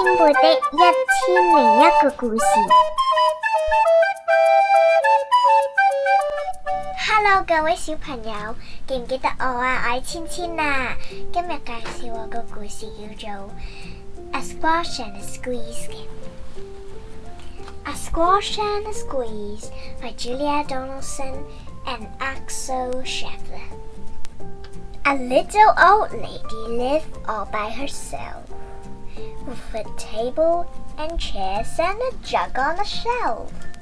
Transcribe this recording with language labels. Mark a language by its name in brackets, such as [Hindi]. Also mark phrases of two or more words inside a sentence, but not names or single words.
[Cantonese] 的1001個故事。Hello， 各位小朋友，記唔記得我啊？我係千千啊。今日介紹我個故事叫做 [English] A Squash and a Squeeze 嘅。A Squash and a Squeeze by Julia Donaldson and Axel Scheffler. A little old lady lived all by herself, with a table and chairs and a jug on a shelf.